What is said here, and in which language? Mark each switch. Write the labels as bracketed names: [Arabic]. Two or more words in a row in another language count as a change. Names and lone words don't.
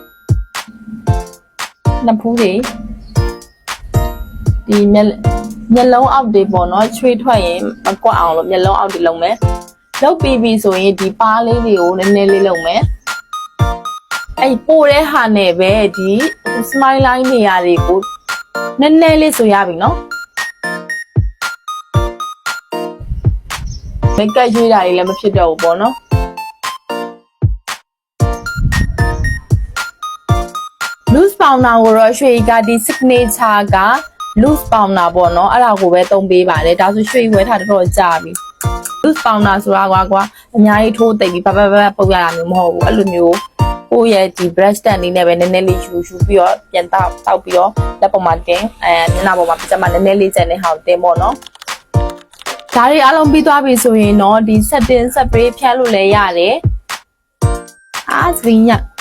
[Burmese] နှစ်ဖူးတွေဒီမျက်လုံးအောက်တွေပေါ့နော်ချွေးထွက်ရင်မကွက်အောင်လို့မျက်လုံးအောက်တွေလုံးမယ်လုပ်ပြီးပြီဆိုရင်ဒီပါးလေးတွေကိုနည်းနည်းလေးလုံးမယ်အဲ့ပို့တဲ့ဟာနဲ့ပဲဒီ [English] smile line [Burmese] နေရာတွေကိုနည်းနည်းလေးဆိုရပြီနော် မိတ်ကပ်ရွေးတာတွေလည်းမဖြစ်တော့ဘူးပေါ့နော် [English] loose powder [Burmese] ကိုတော့ရွှေကဒီ signature က [English] loose powder [Burmese] ပေါ့နော်အဲ့ဒါကို ပဲသုံးပေးပါတယ်ဒါဆိုရွှေဝဲထားတော့ကြာပြီ [English] loose powder [Burmese] ဆိုတာကွာအများကြီးထိုးသိပ်ပြီးပုတ်ရတာမျိုးမဟုတ်ဘူးအဲ့လိုမျိုးကိုယ့်ရဲ့ဒီ [English] brush stand [Burmese] လေးနဲ့ပဲနည်းနည်းလေးယူပြီးတော့ပြန်တောက်ပြီးတော့လက်ပေါ်မှာတင်မျက်နှာပေါ်မှာပြတ်မှနည်းနည်းလေးကျန်တဲ့ဟာကိုတင်ပေါ့နော်ဒါတွေအားလုံးပြီးသွားပြီဆိုရင်တော့ဒီ [English] setting spray [Burmese] ဖြန်းလို့လည်းရတယ်စပင်းည